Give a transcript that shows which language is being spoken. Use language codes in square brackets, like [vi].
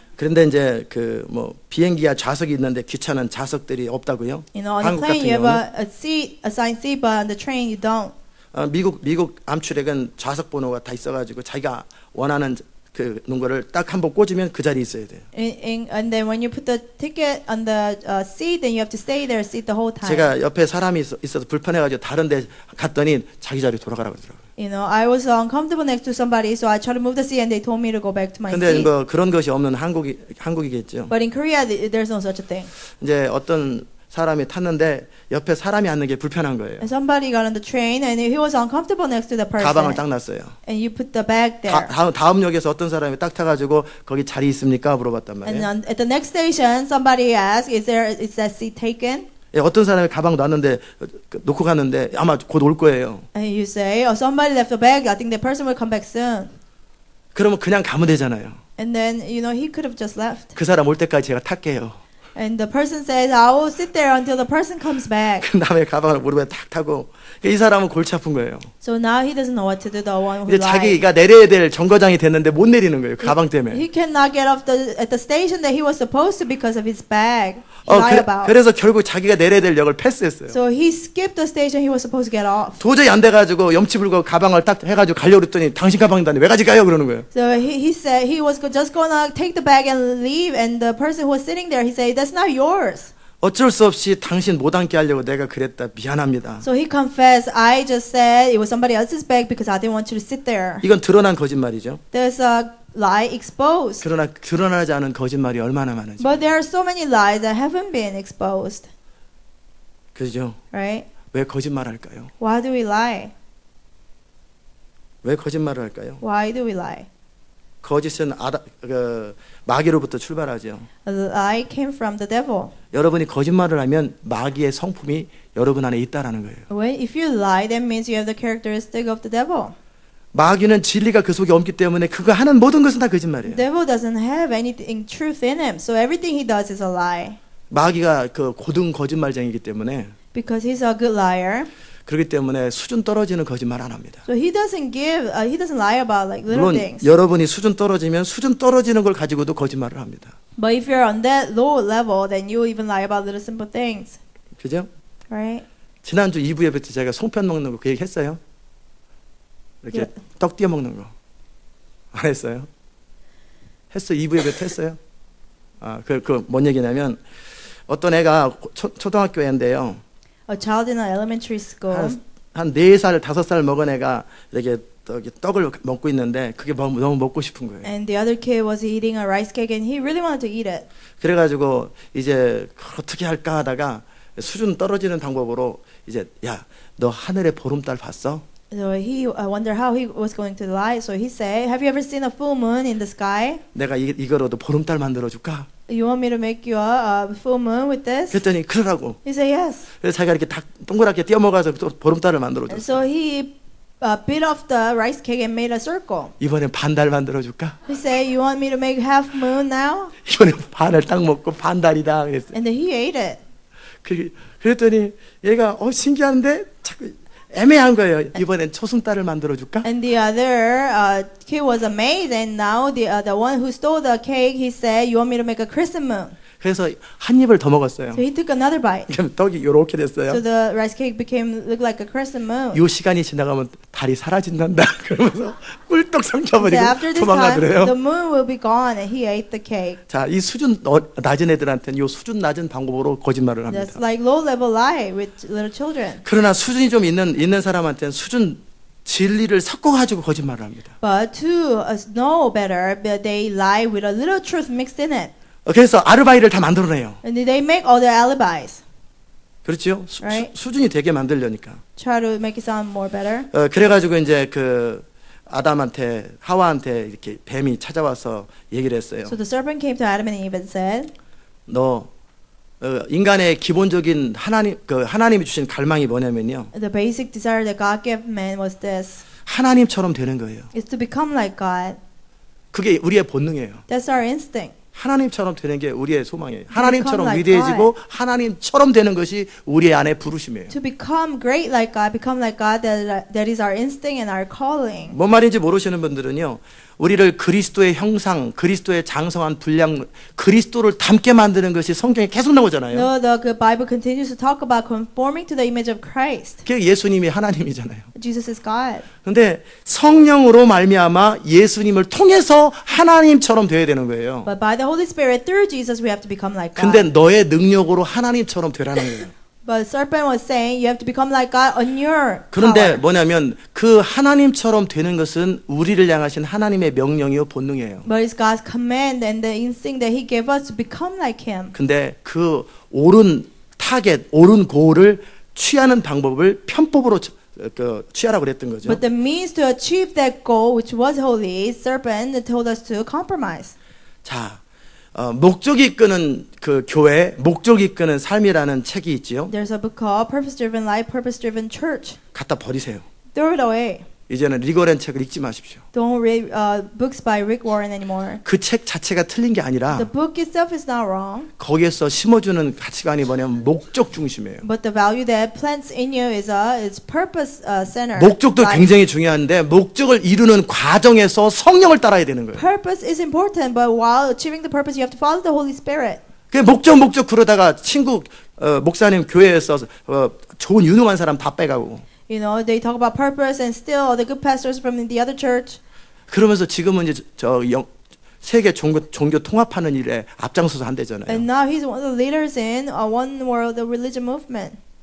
[ko] 그런데 이제 그 뭐 비행기가 좌석이 있는데 기차는 좌석들이 없다고요. [en] You know, on the [ko] 한국 [en] plane [ko] 같은 [en] you have [ko] 경우는 [en] a seat, assigned seat, but on the train you don't. [ko] 미국 암출액은 좌석 번호가 다 있어가지고 자기가 원하는 그 거를 딱 한 번 꽂으면 그 자리에 있어야 돼요. [en] And then when you put the ticket on the seat, then you have to stay there, sit the whole time. [ko] 제가 옆에 사람이 있어서 불편해가지고 다른데 갔더니 자기 자리 돌아가라고 그러더라고요. [en] You know, I was uncomfortable next to somebody, so I tried to move the seat, and they told me to go back to my [ko] 근데 [en] seat. [ko] 뭐 그런 것이 없는 한국이겠죠. [en] But in Korea, there's no such a thing. [ko] 이제 어떤 사람이 탔는데 옆에 사람이 앉는 게 불편한 거예요. [en] And somebody got on the train, and he was uncomfortable next to the person. [ko] 가방을 딱 놨어요. [en] And you put the bag there. [ko] 다음 역에서 어떤 사람이 딱 타가지고 거기 자리 있습니까? 물어봤단 [en] And [ko] 말이에요. [en] at the next station, somebody asked, is that seat taken? [ko] 예, 어떤 사람이 가방 놨는데 놓고 갔는데 아마 곧 올 거예요. [en] And you say, oh, somebody left the bag. I think the person will come back soon. [ko] 그러면 그냥 가면 되잖아요. [en] And then, you know, he could have just left. [ko] 그 사람 올 때까지 제가 탈게요. [en] And the person says, I will sit there until the person comes back. [ko] 그 다음에 가방을 무릎에 탁 타고 이 사람은 골치 아픈 거예요. [en] So now he doesn't know what to do, the one who [ko] 이제 [en] lied. 자기가 내려야 될 정거장이 됐는데 못 내리는 거예요. 그 가방 때문에. He cannot get off at the station that he was supposed to because of his bag. He lied about. [ko] 그래서 결국 자기가 내려야 될 역을 패스했어요. [en] So he skipped the station he was supposed to get off. [ko] 도저히 안 돼가지고 염치 불고 가방을 딱 해가지고 가려고 그랬더니 당신 가방이다니 왜 가져가요? 그러는 거예요. [en] So he said he was just gonna take the bag and leave, and the person who was sitting there, he said, that's not yours. [ko] 어쩔 수 없이 당신 못 앉게 하려고 내가 그랬다. 미안합니다. [en] So he confessed, I just said it was somebody else's bag because I didn't want you to sit there. [ko] 이건 드러난 거짓말이죠. [en] There's a lie exposed. [ko] 그러나 드러나지 않은 거짓말이 얼마나 많은지. [en] But there are so many lies that haven't been exposed, [ko] 그죠? [en] right? [ko] 왜 거짓말할까요? [en] Why do we lie? [ko] 왜 거짓말을 할까요? [en] Why do we lie? [ko] 거짓은 마귀로부터 출발하죠. [en] A lie came from the devil. [ko] 여러분이 거짓말을 하면 마귀의 성품이 여러분 안에 있다라는 거예요. [en] If you lie, that means you have the characteristic of the devil. [ko] 마귀는 진리가 그 속에 없기 때문에 그가 하는 모든 것은 다 거짓말이에요. [en] The devil doesn't have anything truth in him, so everything he does is a lie. [ko] 마귀가 그 고등 거짓말쟁이기 때문에 [en] Because he's a good liar, [ko] 그렇기 때문에 수준 떨어지는 거짓말 안 합니다. [en] so he doesn't lie about like little [ko] 물론 [en] things. [ko] 여러분이 수준 떨어지면 수준 떨어지는 걸 가지고도 거짓말을 합니다. [en] But if you're on that low level, then you even lie about little simple things, [ko] 그죠? [en] right? [ko] 지난주 2부 예배 때 제가 송편 먹는 거 그 얘기 했어요? 이렇게 예. 떡 띄어 먹는 거. 안 했어요? 했어. 2부 예배 때 했어요? 뭔 얘기냐면 어떤 애가 초등학교 애인데요. [en] A child in an elementary school. [ko] 한 4살, 5살 먹은 애가 이렇게 떡을 먹고 있는데 그게 너무 먹고 싶은 거예요. [en] And the other kid was eating a rice cake and he really wanted to eat it. [ko] 그래가지고 이제 어떻게 할까 하다가 수준 떨어지는 방법으로 이제 야, 너 하늘의 보름달 봤어? [en] So he wondered how he was going to lie. So he said, have you ever seen a full moon in the sky? [ko] 내가 이거로도 보름달 만들어 줄까? [en] You want me to make you a full moon with this? [ko] 그랬더니 그러라고. [en] He said yes. [ko] 그래서 자기가 이렇게 동그랗게 띄어 먹어서 또 보름달을 만들어 [en] And [ko] 줬어. [en] so he bit off the rice cake and made a circle. [ko] 이번엔 반달 만들어 줄까? [en] He said, you want me to make half moon now? [ko] 이번엔 반을 딱 먹고 반달이다 그랬어. [en] And then he ate it. [ko] 그랬더니 얘가 신기한데 자꾸 애매한 거예요. 이번엔 초승달을 만들어 줄까? [en] And the other kid was amazed. And now the one who stole the cake, he said, you want me to make a crescent moon? [ko] 그래서 한 입을 더 먹었어요. [en] So he took another bite. [ko] 그럼 떡이 요렇게 됐어요. [en] So the rice cake looked like a crescent moon. [ko] 요 시간이 지나가면 달이 사라진단다. 그러면서 꿀떡 [en] So [ko] 삼켜버리고 [en] after this time, [ko] 도망가더래요. [en] the moon will be gone, and he ate the cake. [ko] 자, 이 수준 낮은 애들한테는 요 수준 낮은 방법으로 거짓말을 합니다. [en] That's like low-level lie with little children. [ko] 그러나 수준이 좀 있는 사람한테는 수준 진리를 섞어가지고 거짓말을 합니다. [en] But to know better, but they lie with a little truth mixed in it. [ko] 그래서 아르바이를 다 만들어내요. [en] And they make all their alibis. [ko] 그렇죠? [en] Right. [ko] 수준이 되게 만들려니까. [en] Try to make it sound more better. [ko] 그래가지고 이제 그 아담한테 하와한테 이렇게 뱀이 찾아와서 얘기를 했어요. [en] So the serpent came to Adam and Eve and said, [ko] 너 인간의 기본적인 하나님이 주신 갈망이 뭐냐면요. [en] the basic desire that God gave man was this, [ko] 하나님처럼 되는 거예요. [en] is to become like God. [ko] 그게 우리의 본능이에요. [en] That's our instinct. [ko] 하나님처럼 되는 게 우리의 소망이에요. 하나님처럼 [en] like [ko] 위대해지고 하나님처럼 되는 것이 우리의 안에 부르심이에요. [en] To become great like God, become like God, that is our instinct and our calling. [ko] 뭔 말인지 모르시는 분들은요. 우리를 그리스도의 형상, 그리스도의 장성한 분량, 그리스도를 닮게 만드는 것이 성경에 계속 나오잖아요. [en] No, the Bible continues to talk about conforming to the image of Christ. [ko] 그게 예수님이 하나님이잖아요. [en] Jesus is God. [ko] 근데 성령으로 말미암아 예수님을 통해서 하나님처럼 돼야 되는 거예요. [en] But by the Holy Spirit, through Jesus, we have to become like God. [ko] 근데 너의 능력으로 하나님처럼 되라는 거예요. [en] But serpent was saying you have to become like God on your [ko] 그런데 [en] power. [ko] 뭐냐면 그 하나님처럼 되는 것은 우리를 향하신 하나님의 명령이요 본능이에요. [en] But it's God's command and the instinct that He gave us to become like Him. [ko] 근데 그 옳은 타겟, 옳은 고를 취하는 방법을 편법으로 취하라고 그랬던 거죠. [en] But the means to achieve that goal, which was holy, serpent told us to compromise. [ko] 자, 목적이 이끄는 그 교회, 목적이 이끄는 삶이라는 책이 있지요. [en] There's a book called Purpose Driven Life, Purpose Driven Church. [ko] 갖다 버리세요. [en] Throw it away. [ko] 이제는 리거렌 책을 읽지 마십시오. [en] Don't read books by Rick Warren anymore. [ko] 그 책 자체가 틀린 게 아니라 [en] The book itself is not wrong, [ko] 거기에서 심어주는 가치관이 뭐냐면 목적 중심이에요. [en] but the value that plants in you is purpose centered. [ko] 목적도 굉장히 중요한데 목적을 이루는 과정에서 성령을 따라야 되는 거예요. [en] Purpose is important, but while achieving the purpose, you have to follow the Holy Spirit. [ko] 그 목적 그러다가 친구 목사님 교회에서 좋은 유능한 사람 다 빼가고 [en] You know, they talk about purpose and still all the good pastors from the other church. [ko] 그러면서 지금은 이제 세계 종교 통합하는 일에 앞장서서 한대잖아요. [en] And now he's one of the leaders in one world religion movement.